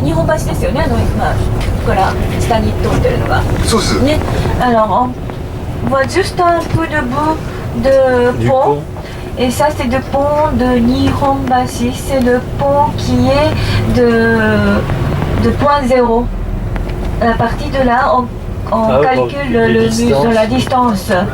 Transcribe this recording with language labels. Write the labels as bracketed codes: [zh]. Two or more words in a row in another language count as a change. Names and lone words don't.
[ja] 橋ですよね、今ここから下に通ってるのが。そうです。 [fr] ね、alors on voit juste un peu de bout de pont. Et ça, c'est le pont de Nihonbashi. C'est le pont qui est de point zéro. À partir de là, on calcule la distance.